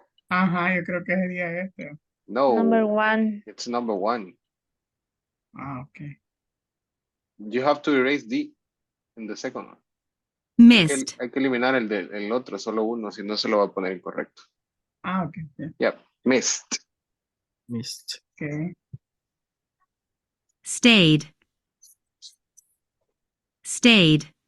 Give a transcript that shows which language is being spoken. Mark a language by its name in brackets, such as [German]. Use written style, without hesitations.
[Spanish] Ajá, yo creo que sería este. No. [English] Number 1. It's number 1. Ah, okay. You have to erase D in the second one. Missed. [Spanish] Hay que eliminar el otro, solo uno, si no se lo va a poner incorrecto. [English] Ah, okay. Yeah. Yep, missed. Missed. Okay. Stayed. Stayed.